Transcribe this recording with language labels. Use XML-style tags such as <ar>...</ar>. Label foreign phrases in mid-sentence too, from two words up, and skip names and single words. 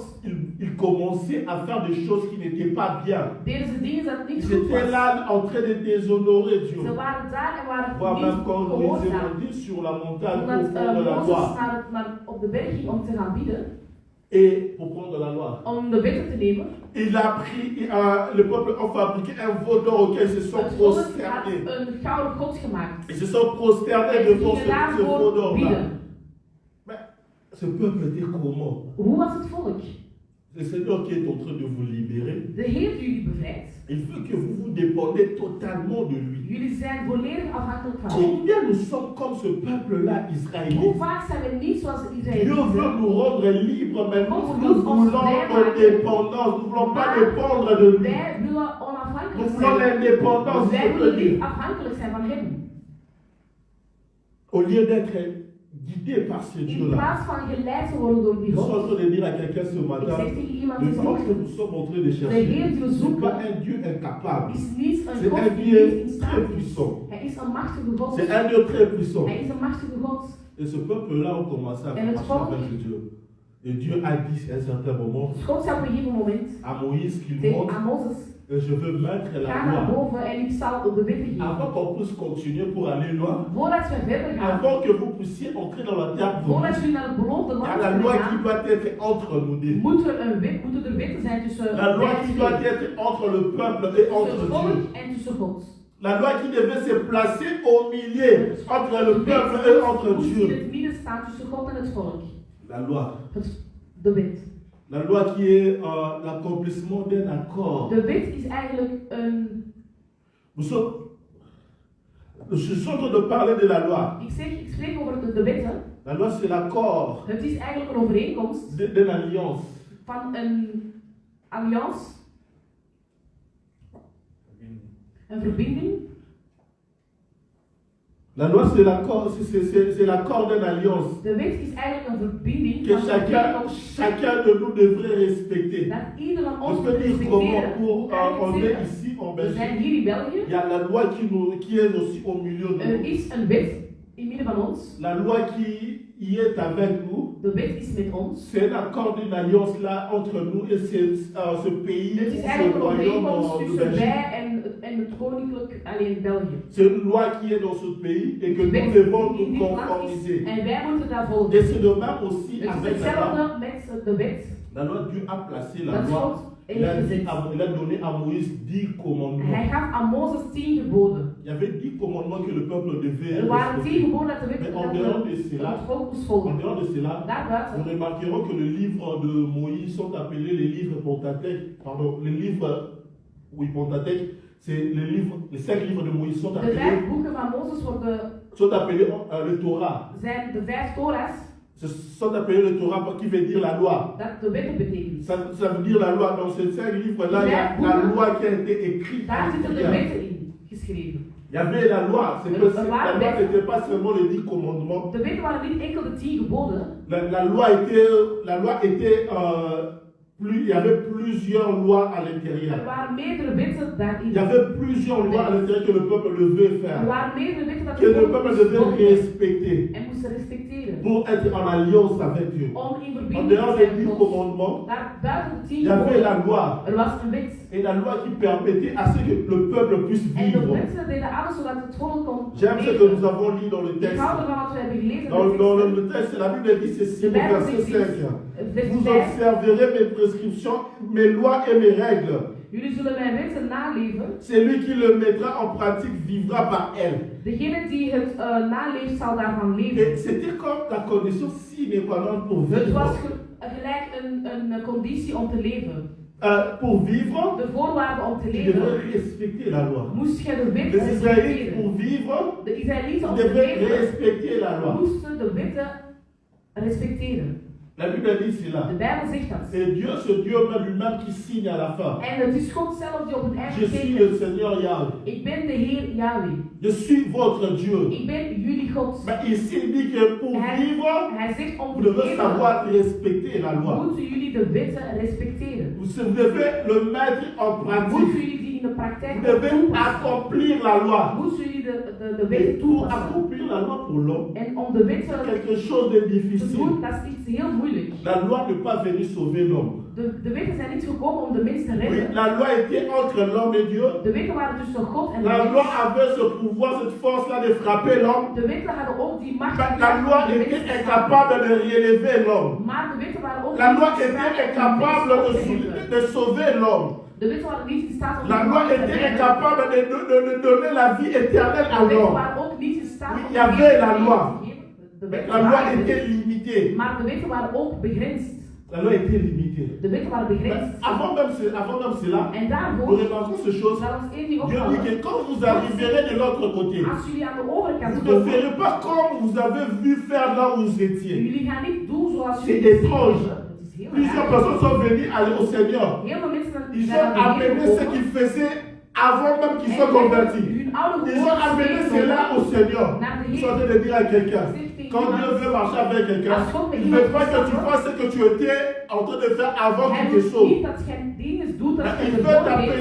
<fr>ils commençaient à faire des choses qui n'étaient pas bien.</fr> <nl>deden ze dingen dat niet</nl> <fr>Ils</fr> <nl>goed</nl> <fr>étaient</fr> <nl>was.</nl> <fr>là en train de déshonorer Dieu.</fr> <nl>Ze waren daar en waren</nl> <fr>Voire</fr> <nl>niet</nl> <fr>même quand Moïse est</fr> <nl>gehoorzaam.</nl> <fr>monté sur la montagne pour</fr> <nl>Omdat</nl> <fr>prendre la</fr> <nl>Mozes</nl> <fr>loi.</fr> <nl>op de berg ging om te gaan bidden,</nl> <fr>Et pour prendre la loi.</fr> <nl>om de wetten te nemen.</nl> <fr>Il a pris, le peuple a fabriqué un veau d'or auquel ils se sont</fr> <nl>Het volk had</nl> <fr>prosternés.</fr> <nl>een gouden god gemaakt.</nl> <fr>Ils se sont prosternés</fr> <nl>En</nl> <fr>devant</fr> <nl>gingen</nl> <fr>ce veau</fr> <nl>daarvoor</nl> <fr>d'or-là.</fr> <nl>bidden.</nl> <fr>Mais ce peuple était comment?</fr> <nl>Hoe was het volk?</nl> <fr>Le Seigneur qui est en train de vous libérer,</fr> <nl>De Heer die jullie bevrijdt.</nl> <fr>il veut que vous vous dépendez totalement de lui.</fr> <nl>Jullie zijn volledig afhankelijk van Hem.</nl> <fr>Combien nous sommes comme ce peuple-là</fr> <nl>Hoe</nl> <fr>israélite?</fr> <nl>vaak zijn we niet zoals de</nl> <fr>Dieu</fr> <nl>Israëlieten?</nl> <fr>veut nous rendre libres, mais nous</fr> <nl>God</nl> <fr>nous</fr> <nl>wil ons</nl> <fr>voulons</fr> <nl>vrijmaken.</nl> <fr>notre dépendance. Nous ne voulons pas</fr> <nl>Maar</nl> <fr>dépendre de lui.</fr> <nl>wij willen</nl> <fr>Nous</fr> <nl>onafhankelijk</nl> <fr>voulons</fr> <nl>zijn.</nl> <fr>l'indépendance</fr> <nl>Wij</nl> <fr>de</fr> <nl>willen</nl> <fr>Dieu.</fr> <nl>niet afhankelijk zijn van Hem.</nl> <fr>Au lieu d'être guidé par ce</fr> <nl>In</nl> <fr>Dieu-là.</fr> <nl>plaats van geleid te worden door die</nl> <fr>Je suis en</fr> <nl>God.</nl> <fr>train de dire à quelqu'un ce</fr> <nl>Ik</nl> <fr>matin,</fr> <nl>zeg tegen iemand</nl> <fr>le</fr> <nl>die</nl> <fr>Dieu que</fr> <nl>zegt,</nl> <fr>nous sommes en train de</fr> <nl>de</nl> <fr>chercher,</fr> <nl>Heer die we</nl> <fr>ce n'est pas</fr> <nl>zoeken,</nl> <fr>un Dieu incapable.</fr> <nl>is niet een</nl> <fr>C'est</fr> <nl>God</nl> <fr>un</fr> <nl>die niet</nl> <fr>Dieu</fr> <nl>in</nl> <fr>très</fr> <nl>staat is.</nl> <fr>puissant.</fr> <nl>Hij is een machtige God.</nl> <fr>C'est un Dieu très puissant.</fr> <nl>Hij is een machtige God.</nl> <fr>Et ce peuple-là a commencé à Et le marcher peuple- avec Dieu. Et Dieu a dit à un certain moment</fr> <nl>Dus God zei op een gegeven moment</nl> <fr>à Moïse qu'il</fr> <nl>tegen</nl> <fr>monte,</fr> <nl>aan Mozes,</nl> <fr>je veux mettre la</fr> <nl>ga naar</nl> <fr>loi.</fr> <nl>boven en ik zal op de wetten geven.</nl> <fr>Avant qu'on puisse continuer pour aller loin,</fr> <nl>Voordat we verder gaan,</nl> <fr>avant que vous puissiez entrer dans la terre</fr> <nl>voordat</nl> <fr>promise,</fr> <nl>we naar het beloofde</nl> <fr>il y a</fr> <nl>land</nl> <fr>la</fr> <nl>kunnen</nl> <fr>loi qui</fr> <nl>gaan,</nl> <fr>doit être entre nous deux.</fr> <nl>moeten er wetten zijn tussen</nl> <fr>La loi</fr> <nl>wij</nl> <fr>qui</fr> <nl>twee.</nl> <fr>doit être entre le peuple et</fr> <nl>Tussen</nl> <fr>entre</fr> <nl>het</nl> <fr>Dieu.</fr> <nl>volk en tussen God.</nl> <fr>La loi qui devait se placer au milieu entre le peuple et entre</fr> <nl>Moest in</nl> <fr>Dieu.</fr> <nl>het midden staan tussen God en het volk.</nl> <fr>La loi.</fr> <nl>De wet.</nl> <fr>La loi qui est l'accomplissement d'un accord.</fr> <nl>De wet is eigenlijk een...</nl> <fr>Je suis en train de parler de la loi.</fr> <nl>Ik spreek over de wetten.</nl> <fr>La loi, c'est l'accord</fr> <nl>Het is eigenlijk een overeenkomst</nl> <fr>d'une alliance.</fr> <nl>van een alliance, een verbinding.</nl> <fr>La loi, c'est l'accord d'une alliance</fr> <nl>De wet is eigenlijk een verbinding</nl> <fr>que</fr> <nl>van</nl> <fr>chacun de nous devrait respecter.</fr> <nl>dat ieder van</nl> <fr>Je</fr> <nl>ons moet</nl> <fr>peux dire comment</fr> <nl>respecteren.</nl> <fr>on est ici en</fr> <nl>We zijn</nl> <fr>Belgique.</fr> <nl>hier in België.</nl> <fr>Il y a la loi qui est aussi au milieu de nous.</fr> <nl>Is een wet in midden van ons.</nl> <fr>La loi qui est avec nous.</fr> <nl>De wet is met ons.</nl> <fr>C'est un accord d'une alliance là entre nous et ce pays,</fr> <nl>Het is</nl> <fr>ce</fr> <nl>eigenlijk een</nl> <fr>royaume</fr> <nl>overeenkomst</nl> <fr>de</fr> <nl>tussen</nl> <fr>Belgique.</fr> <nl>wij en het koninkrijk alleen België.</nl> <fr>C'est une loi qui est dans ce pays et que</fr> <nl>De</nl> <fr>nous</fr> <nl>wet</nl> <fr>devons</fr> <nl>die in</nl> <fr>nous</fr> <nl>dit land is</nl> <fr>conformiser.</fr> <nl>en wij moeten daar volgen.</nl> <fr>Et c'est de même aussi</fr> <nl>Het is</nl> <fr>avec la loi.</fr> <nl>hetzelfde met de wet.</nl> <fr>La loi, Dieu a placé la</fr> <nl>Dat</nl> <fr>loi.</fr> <nl>God heeft gezet.</nl> <fr>Il a donné à Moïse 10 commandements.</fr> <nl>Hij gaf aan Mozes 10 geboden.</nl> <fr>Il y avait 10 commandements que le peuple devait</fr> <nl>Er waren 10</nl> <fr>respecter.</fr> <nl>geboden dat de wet</nl> <fr>Mais en</fr> <nl>dat</nl> <fr>dehors de</fr> <nl>het</nl> <fr>cela,</fr> <nl>volk moest</nl> <fr>En</fr> <nl>volgen.</nl> <fr>dehors de cela, nous</fr> <nl>Daarbuiten</nl> <fr>remarquerons que les livres de Moïse sont appelés les livres Pentateuque. Pardon, les livres, oui, Pentateuque, c'est les 5 livres de Moïse sont</fr> <nl>de</nl> <fr>appelés,</fr> <nl>5 boeken van Mozes</nl> <fr>le Torah.</fr> <nl>zijn de 5 Torahs</nl> <fr>Sont appelés le Torah qui veut dire la loi.</fr> <nl>dat de wetten betekenen.</nl> <fr>Ça veut dire la loi. Dans ces 5 livres-là, il y a la loi qui a été écrite.</fr> <nl>Daar zitten de</nl> <fr>Il</fr> <nl>wetten in geschreven.</nl> <fr>y avait la loi. C'est que La la loi loi n'était pas seulement les 10 commandements.</fr> <nl>De wetten waren niet enkel de 10 geboden.</nl> <fr>La loi était plus, il y avait plusieurs lois à l'intérieur.</fr> <nl>Er waren meerdere wetten daarin.</nl> <fr>Il y avait plusieurs lois à l'intérieur que le peuple devait</fr> <nl>Er</nl> <fr>faire,</fr> <nl>waren meerdere wetten dat</nl> <fr>que</fr> <nl>de</nl> <fr>le</fr> <nl>volk</nl> <fr>peuple</fr> <nl>moest</nl> <fr>devait</fr> <nl>volgen</nl> <fr>respecter</fr> <nl>en moesten respecteren.</nl> <fr>pour être en alliance avec Dieu.</fr> <nl>Om in</nl> <fr>En</fr> <nl>verbinding</nl> <fr>dehors</fr> <nl>te</nl> <fr>des</fr> <nl>zijn</nl> <fr>10</fr> <nl>met God.</nl> <fr>commandements,</fr> <nl>Daar buiten de 10</nl> <fr>il y avait la</fr> <nl>geboden.</nl> <fr>loi.</fr> <nl>Er was een wet.</nl> <fr>Et la loi qui permettait à ce que le peuple puisse</fr> <nl>En de</nl> <fr>vivre.</fr> <nl>wetten deden alles zodat het volk kon</nl> <fr>J'aime ce que nous avons lu dans le</fr> <nl>Ik</nl> <fr>texte.</fr> <nl>hou ervan wat we hebben gelezen.</nl> <fr>Dans le texte, la Bible dit ceci au verset 5. Vous observerez mes prescriptions, mes lois et mes règles.</fr> <nl>Jullie zullen mijn wetten naleven.</nl> <fr>Celui qui le mettra en pratique vivra par elles.</fr> <nl>Degene die het naleeft zal daarvan leven.</nl> <fr>Et c'était comme la condition</fr> <la>sine qua non</la> <fr>pour</fr> <nl>Het</nl> <fr>vivre.</fr> <nl>was gelijk een conditie om te leven.</nl> <fr>Pour vivre,</fr> <nl>De voorwaarde om te</nl> <fr>tu</fr> <nl>leven</nl> <fr>devrais respecter la loi.</fr> <nl>moest je de wet</nl> <fr>Les Israélites, pour</fr> <nl>respecteren.</nl> <fr>vivre,</fr> <nl>De Israëlieten om te</nl> <fr>devaient</fr> <nl>leven</nl> <fr>respecter la loi.</fr> <nl>moesten de wetten respecteren.</nl> <fr>La Bible dit cela.</fr> <nl>De Bijbel zegt dat.</nl> <fr>C'est Dieu, ce Dieu lui-même qui signe à la fin.</fr> <nl>En het is God zelf die op het einde</nl> <fr>Je suis le</fr> <nl>tekent.</nl> <fr>Seigneur Yahweh.</fr> <nl>Ik ben de Heer Yahweh.</nl> <fr>Je suis votre Dieu.</fr> <nl>Ik ben jullie God.</nl> <fr>Mais ici, il dit que pour vivre,</fr> <nl>Hij zegt om</nl> <fr>vous</fr> <nl>te</nl> <fr>devez</fr> <nl>leven</nl> <fr>savoir respecter la loi.</fr> <nl>moeten jullie de wetten respecteren.</nl> <fr>Vous devez le mettre en</fr> <nl>Moeten</nl> <fr>pratique.</fr> <nl>jullie die in de praktijk</nl> <fr>Vous devez</fr> <nl>toepassen.</nl> <fr>accomplir la loi.</fr> <nl>Moeten jullie de</nl> <fr>Et</fr> <nl>wetten</nl> <fr>pour</fr> <nl>toepassen.</nl> <fr>accomplir la loi pour l'homme,</fr> <nl>En om de wetten</nl> <fr>quelque chose de</fr> <nl>te</nl> <fr>difficile.</fr> <nl>doen, dat is iets heel moeilijk.</nl> <fr>La loi n'est pas venue sauver l'homme.</fr> <nl>De wetten zijn niet gekomen om de mens te</nl> <fr>Oui,</fr> <nl>redden.</nl> <fr>la loi était entre l'homme et Dieu.</fr> <nl>De wetten waren tussen God en de</nl> <fr>La loi</fr> <nl>mens.</nl> <fr>avait ce pouvoir, cette force-là de frapper l'homme.</fr> <nl>De wetten hadden ook die macht.</nl> <fr>Mais la loi</fr> <nl>om de</nl> <fr>était</fr> <nl>mens te</nl> <fr>incapable de relever l'homme.</fr> <nl>Maar de wetten waren ook</nl> <fr>La</fr> <nl>niet</nl> <fr>loi</fr> <nl>in staat</nl> <fr>était</fr> <nl>om de</nl> <fr>incapable</fr> <nl>mens op te heffen.</nl> <fr>de sauver l'homme.</fr> <nl>De wetten waren niet in staat om</nl> <fr>La</fr> <nl>de</nl> <fr>loi</fr> <nl>mens te</nl> <fr>était</fr> <nl>redden.</nl> <fr>incapable de donner la vie éternelle à</fr> <nl>De wetten</nl> <fr>l'homme.</fr> <nl>waren ook niet in staat</nl> <fr>Oui,</fr> <nl>om</nl> <fr>il y avait la loi.</fr> <nl>De</nl> <fr>Mais</fr> <nl>wetten</nl> <fr>la loi</fr> <nl>waren</nl> <fr>était limitée.</fr> <nl>Maar de wetten waren ook begrensd.</nl> <fr>La loi était limitée.</fr> <nl>De wetten waren</nl> <fr>Mais</fr> <nl>begrensd.</nl> <fr>avant même cela,</fr> <nl>En</nl> <fr>nous</fr> <nl>daarvoor</nl> <fr>remarquons ces choses.</fr> <nl>zal ons één ding</nl> <fr>Dieu dit</fr> <nl>opvallen.</nl> <fr>que quand vous arriverez de l'autre côté,</fr> <nl>Als jullie aan de overkant</nl> <fr>vous ne</fr> <nl>komen,</nl> <fr>ferez pas comme vous avez vu faire là où vous étiez.</fr> <nl>jullie gaan niet doen zoals</nl> <fr>C'est</fr> <nl>jullie het</nl> <fr>étrange.</fr> <nl>zien. Het is heel</nl> <fr>Plusieurs</fr> <nl>raar.</nl> <fr>personnes sont venues au Seigneur.</fr> <nl>Heel veel mensen</nl> <fr>Ils</fr> <nl>zijn</nl> <fr>ont</fr> <nl>aan de Heer</nl> <fr>amené ce</fr> <nl>gekomen.</nl> <fr>qu'ils faisaient avant même qu'ils</fr> <nl>En</nl> <fr>soient convertis.</fr> <nl>hun oude</nl> <fr>Ils ont amené</fr> <nl>gewoontes</nl> <fr>cela au Seigneur.</fr> <nl>naar de</nl> <fr>Ils sont en</fr> <nl>Heer.</nl> <fr>train de dire à quelqu'un, quand Dieu veut marcher avec quelqu'un, il ne veut pas que tu fasses ce que tu étais en train de faire avant</fr> <nl>Hij</nl> <fr>quelque</fr> <nl>wil</nl> <fr>chose.</fr> <nl>niet dat je dingen doet dat</nl> <fr>Mais</fr> <nl>je</nl> <fr>il</fr> <nl>de</nl> <fr>veut</fr> <nl>vorige</nl> <fr>t'appeler</fr>